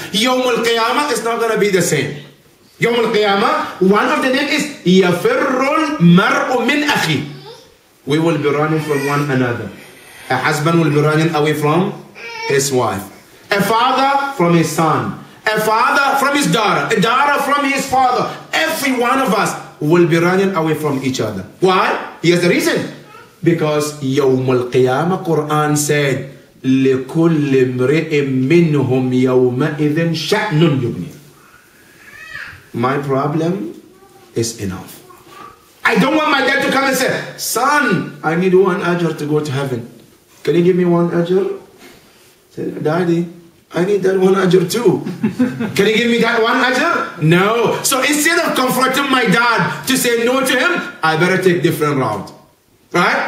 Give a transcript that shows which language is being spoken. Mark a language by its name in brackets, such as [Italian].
[English] Yawm al-Qiyamah is not going to be the same. Yawm al-Qiyamah, one of the names is [Arabic] yafirru al-mar'u min akhi. [English] We will be running from one another. A husband will be running away from his wife. A father from his son. A father from his daughter. A daughter from his father. Every one of us will be running away from each other. Why? Here's the reason. Because Yawm al-Qiyamah, Quran said, [Arabic] لِكُلِّ امْرِئٍ مِّنْهُمْ يَوْمَئِذٍ شَأْنٌ يُغْنِي. [English] My problem is enough. I don't want my dad to come and say, son, I need 1 ajr to go to heaven. Can you give me 1 ajr? Say, Daddy, I need that 1 ajr too. Can you give me that 1 ajr? No. So instead of confronting my dad to say no to him, I better take different route. Right?